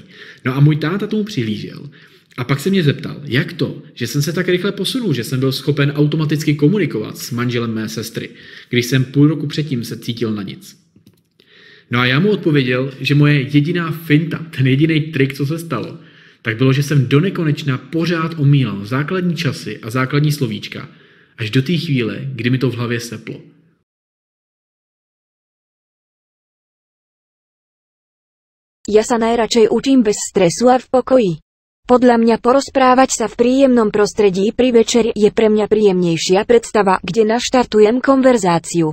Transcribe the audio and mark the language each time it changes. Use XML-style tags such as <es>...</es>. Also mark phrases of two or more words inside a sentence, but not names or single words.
<cs>No a můj táta tomu přihlížel a pak se mě zeptal, jak to, že jsem se tak rychle posunul, že jsem byl schopen automaticky komunikovat s manželem mé sestry, když jsem půl roku předtím se cítil na nic. No a já mu odpověděl, že moje jediná finta, ten jediný trik, co se stalo, tak bylo, že jsem do nekonečna pořád omílal základní časy a základní slovíčka, až do té chvíle, kdy mi to v hlavě seplo.</cs> <sk>Ja sa najradšej učím bez stresu a v pokoji. Podľa mňa porozprávať sa v príjemnom prostredí pri večeri je pre mňa príjemnejšia predstava, kde naštartujem konverzáciu.</sk>